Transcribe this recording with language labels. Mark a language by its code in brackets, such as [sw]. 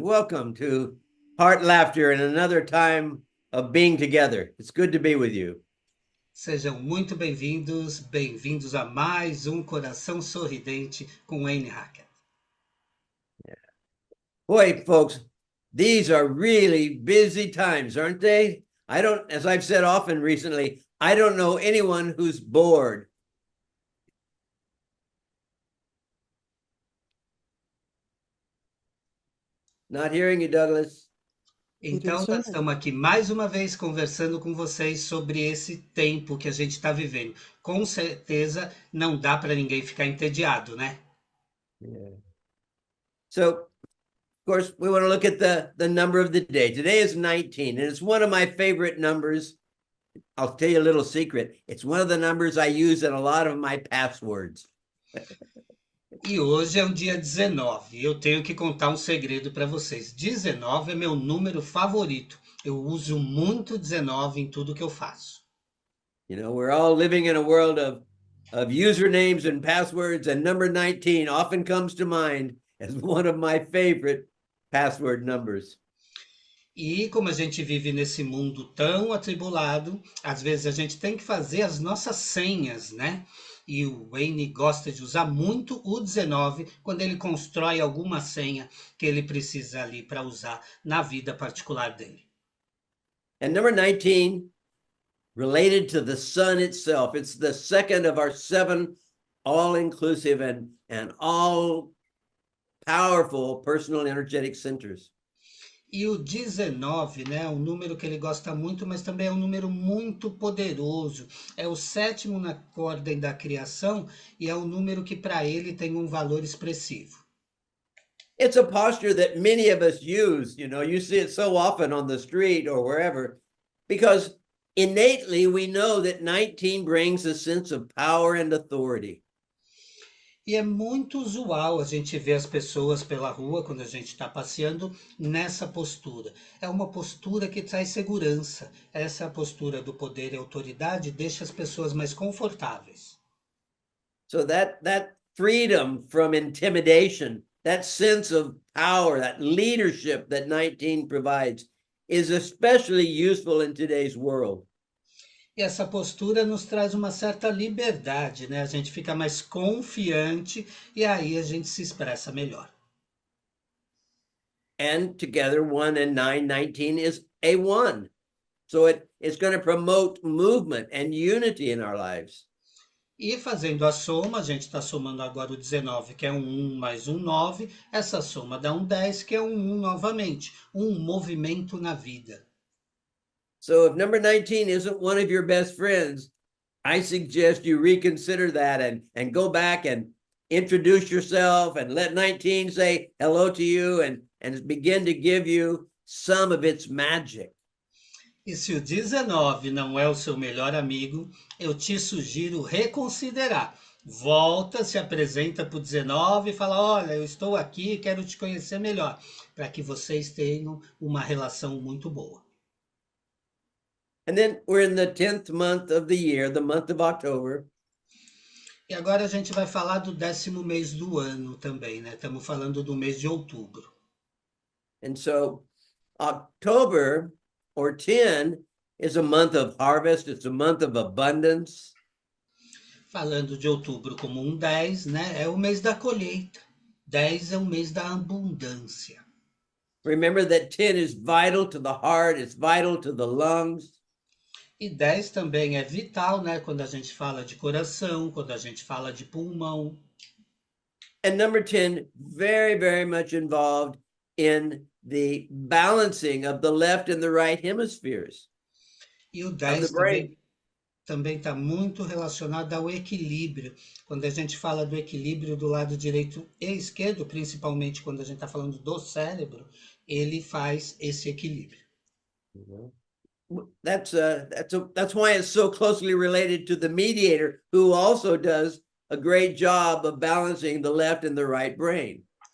[en] Welcome to Heart Laughter and another time of being together. It's good to be with you. [pt] Sejam muito bem-vindos, bem-vindos a mais um Coração Sorridente com Wayne Hackett. [en] Boy, folks, these are really busy times, aren't they? As I've said often recently, I don't know anyone who's bored. Not hearing you, Douglas. [pt] Então, nós estamos aqui mais uma vez conversando com vocês sobre esse tempo que a gente está vivendo. Com certeza não dá para ninguém ficar entediado, né? [en] Yeah. So, of course, we want to look at the number of the day. Today is 19, and it's one of my favorite numbers. I'll tell you a little secret. It's one of the numbers I use in a lot of my passwords. [pt] E hoje é o dia 19. Eu tenho que contar um segredo para vocês. 19 é meu número favorito. Eu uso muito 19 em tudo que eu faço. [en] You know, we're all living in a world of usernames and passwords, and number 19 often comes to mind as one of my favorite password numbers. [pt] E como a gente vive nesse mundo tão atribulado, às vezes a gente tem que fazer as nossas senhas, né? E o Wayne gosta de usar muito o 19 quando ele constrói alguma senha que ele precisa ali para usar na vida particular dele. [en] And number 19, related to the sun itself, it's the second of our seven all-inclusive and all-powerful personal energetic centers. [pt] E o 19, né, é um número que ele gosta muito, mas também é um número muito poderoso. É o sétimo na ordem da criação e é um número que para ele tem um valor expressivo. [en] It's a posture that many of us use. You know, you see it so often on the street or wherever, because innately we know that 19 brings a sense of power and authority. [pt] E é muito usual a gente ver as pessoas pela rua, quando a gente está passeando, nessa postura. É uma postura que traz segurança. Essa postura do poder e autoridade deixa as pessoas mais confortáveis. [en] So that freedom from intimidation, that sense of power, that leadership that 19 provides is especially useful in today's world. [pt] E essa postura nos traz uma certa liberdade, né? A gente fica mais confiante e aí a gente se expressa melhor. [en] And together, 1 and 9, 19 is a one. So it's going to promote movement and unity in our lives. [pt] E fazendo a soma, a gente está somando agora o 19, que é um 1 mais um 9. Essa soma dá um 10, que é um 1 novamente. Um movimento na vida. [en] So if number 19 isn't one of your best friends, I suggest you reconsider that and go back and introduce yourself and let 19 say hello to you and begin to give you some of its magic. [pt] E se o 19 não é o seu melhor amigo, eu te sugiro reconsiderar. Volta, se apresenta para o 19 e fala: Olha, eu estou aqui, quero te conhecer melhor, para que vocês tenham uma relação muito boa. [en] And then we're in the 10th month of the year, the month of October. [pt] E agora a gente vai falar do 10º mês do ano também, né? Estamos falando do mês de outubro. [en] And so October or 10 is a month of harvest, it's a month of abundance. [pt] Falando de outubro como um 10, né? É o mês da colheita. 10 é o mês da abundância. [en] Remember that 10 is vital to the heart, it's vital to the lungs. [pt] E 10 também é vital, né? Quando a gente fala de coração, quando a gente fala de pulmão. [en] And number 10, very, very much involved in the balancing of the left and the right hemispheres [pt] E o [en] of the [pt] 10 [en] brain. [pt] também está muito relacionado ao equilíbrio. Quando a gente fala do equilíbrio do lado direito e esquerdo, principalmente quando a gente está falando do cérebro, ele faz esse equilíbrio. [en] That's why it's so closely related to the mediator, who also does a great job of balancing the left and the right brain.